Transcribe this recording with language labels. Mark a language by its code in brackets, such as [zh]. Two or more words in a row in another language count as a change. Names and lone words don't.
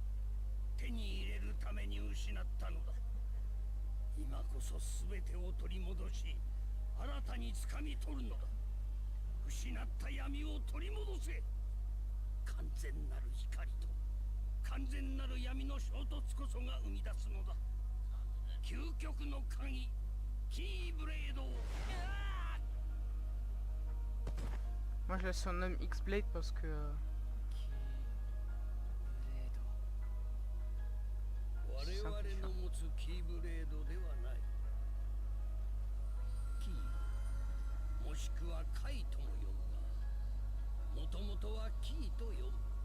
[ja] 手に入れるために失ったのだ。今こそ全てを取り戻し、新たに掴み取るのだ。失った闇を取り戻せ。完全なる光と完全なる闇の衝突こそが生み出すのだ。究極の鍵、キーブレードを。 [fr] Moi je la surnomme X-Blade parce que... [ja] 我々の持つキーブレードではない。キー、もしくはカイとも呼ぶが、もともとはキーと呼ぶ。